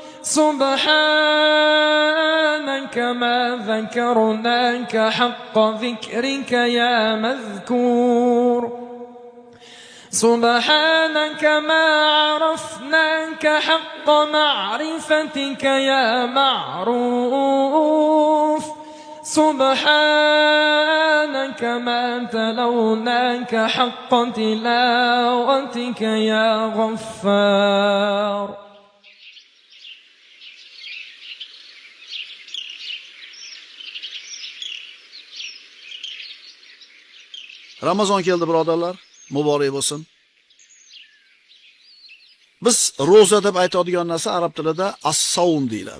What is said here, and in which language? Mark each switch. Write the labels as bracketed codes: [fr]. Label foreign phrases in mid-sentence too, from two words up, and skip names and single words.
[ar] سبحانك ما ذكرناك حق ذكرك يا مذكور سبحانك ما عرفناك حق معرفتك يا معروف سبحانك ما تلوناك حق تلاوتك يا غفار. [uz] Ramazon keldi birodarlar, muborak bo'lsin. Biz roza deb aytadigan narsa arab tilida as-savm deyiladi.